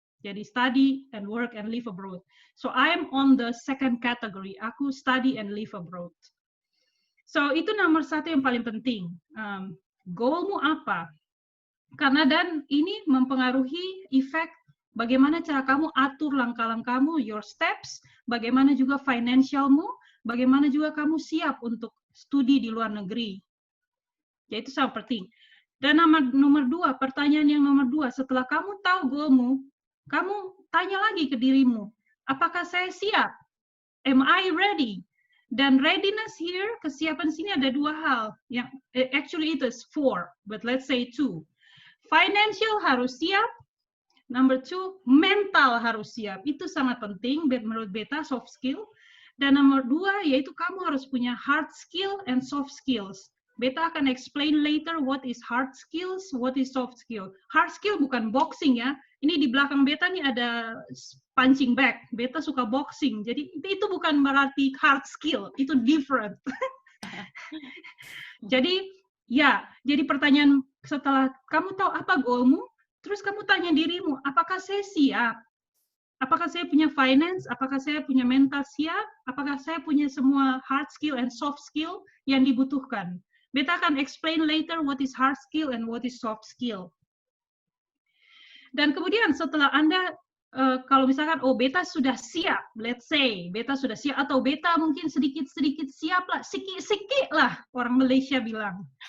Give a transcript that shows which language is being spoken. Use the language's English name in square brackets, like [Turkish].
[Indonesian] Jadi [English] study and work and live abroad. So I am on the second category. [Indonesian] Aku [English] study and live abroad. [Indonesian] So itu nomor satu yang paling penting. Goalmu apa? Karena dan ini mempengaruhi efek bagaimana cara kamu atur langkah-langkahmu, [English] your steps, [Indonesian] bagaimana juga financialmu, bagaimana juga kamu siap untuk studi di luar negeri. Ya itu sangat penting. Dan nomor dua, pertanyaan yang nomor dua, setelah kamu tahu goalmu, kamu tanya lagi ke dirimu, apakah saya siap? [English] Am I ready? [Indonesian] Dan readiness here, kesiapan sini ada dua hal. Yang [English] actually it is four, but let's say two. [Indonesian] Financial harus siap. [English] Number two, [Indonesian] mental harus siap. Itu sangat penting menurut beta, soft skill. Dan nomor dua, yaitu kamu harus punya [English] hard skill and soft skills. [Indonesian] Beta akan [English] explain later what is hard skills, what is soft skill. [Indonesian] Hard skill bukan boxing ya. Ini di belakang beta nih ada punching bag. Beta suka boxing. Jadi itu bukan berarti hard skill, itu different. Jadi ya, jadi pertanyaan setelah kamu tahu apa goalmu, terus kamu tanya dirimu, apakah saya siap? Apakah saya punya finance? Apakah saya punya mental siap? Apakah saya punya semua [English] hard skill and soft skill [Indonesian] yang dibutuhkan? Beta akan [English] explain later what is hard skill and what is soft skill. [Indonesian] Dan kemudian setelah Anda, kalau misalkan, oh beta sudah siap, [English] let's say, [Indonesian] beta sudah siap, atau beta mungkin sedikit-sedikit siap lah, sikit-sikit lah, orang Malaysia bilang.